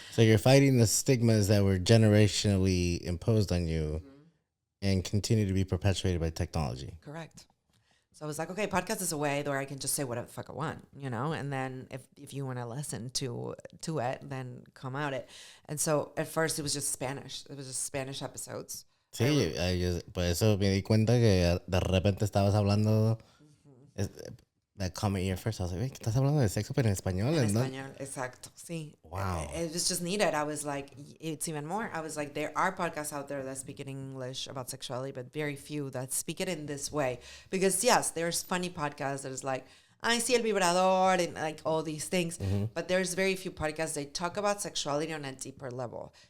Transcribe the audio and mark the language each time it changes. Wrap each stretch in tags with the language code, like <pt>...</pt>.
<en>So you're fighting the stigmas that were generationally imposed on you and continue to be perpetuated by technology. Correct. So I was like, okay, podcast is a way where I can just say whatever the fuck I want, you know, and then if you want to listen to it, then come out it. And so at first it was just Spanish. It was just Spanish episodes.</en> <es>Sí, por eso me di cuenta que de repente estabas hablando,</es> <en>that comment here first,</en> <es>I was like, ¿qué estás hablando de sexo pero en español? En español, exacto, sí.</es> <en>Wow. It was just needed. I was like, it's even more. I was like, there are podcasts out there that speak in English about sexuality, but very few that speak it in this way. Because yes, there's funny podcasts that is like, I see el vibrador and like all these things. But there's very few podcasts that talk about sexuality on a deeper level.</en>